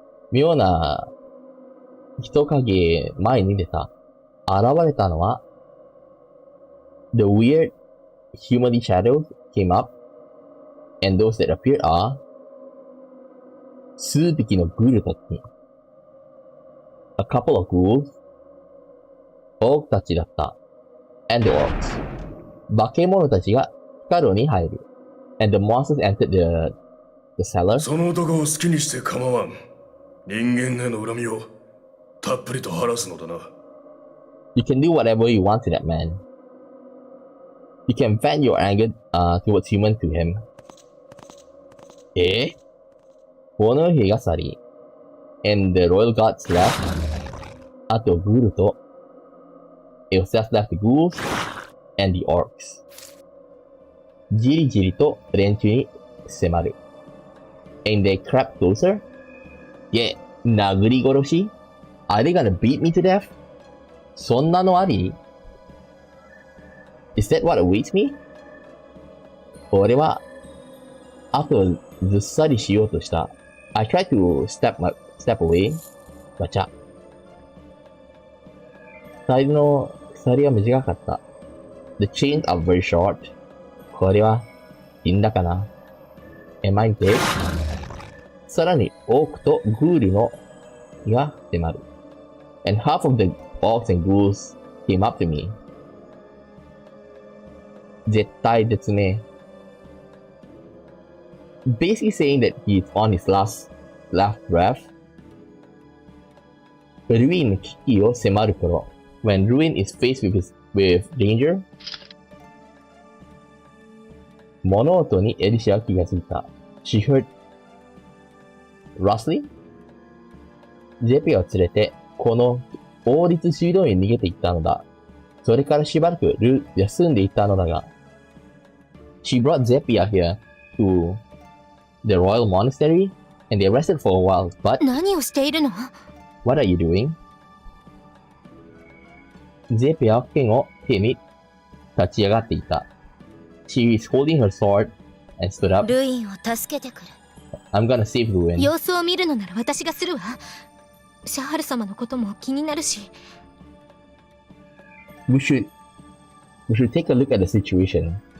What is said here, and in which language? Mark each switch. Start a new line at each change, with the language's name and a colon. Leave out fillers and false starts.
Japanese: 妙な人影前に出た。現れたのは、
English: the weird humanly shadows came up, and those that appeared are
Japanese: 数匹のグールたち。
English: A couple of ghouls,
Japanese: オークたちだった。
English: And the orcs.
Japanese: 化け物たちが地下牢に入る。
English: And the monsters entered the cellar.
Japanese: その男を好きにして構わん。人間への恨みをたっぷりと晴らすのだな。
English: You can do whatever you want to that man. You can vent your anger towards human to him.
Japanese: この日が去り。
English: And the royal gods left.
Japanese: あとグールと
English: It was just left the ghouls and the orcs.
Japanese: じりじりと連中に迫る。
English: And they crept closer?
Japanese: 殴り殺し
English: Are they gonna beat me to death?
Japanese: そんなのあり
English: Is that what awaits me?
Japanese: 俺は、あとずっさりしようとした。
English: I tried to step away. ガチャ。
Japanese: 鎖の鎖は短かった。
English: The chains are very short.
Japanese: これは、死んだかな
English: Am I dead?
Japanese: さらに、オークとグールのが迫る。
English: And half of the orcs and ghouls came up to me.
Japanese: 絶対絶命。
English: Basically saying that he's on his last breath.
Japanese: ルインの危機を迫る頃。
English: When Ruin is faced with danger.
Japanese: 物音にエリシャは気がついた。
English: She heard rustling?
Japanese: ジェピを連れて、この王立修道院に逃げていったのだ。それからしばらく休んでいたのだが。
English: She brought Zepia here to the royal monastery, and they rested for a while, but
Japanese: 何をしているの
English: What are you doing?
Japanese: ゼピアは剣を手に立ち上がっていた。
English: She is holding her sword and stood up.
Japanese: ルインを助けてくれ。
English: I'm gonna save Ruin.
Japanese: 様子を見るのなら私がするわ。シャハル様のことも気になるし。
English: We should take a look at the situation.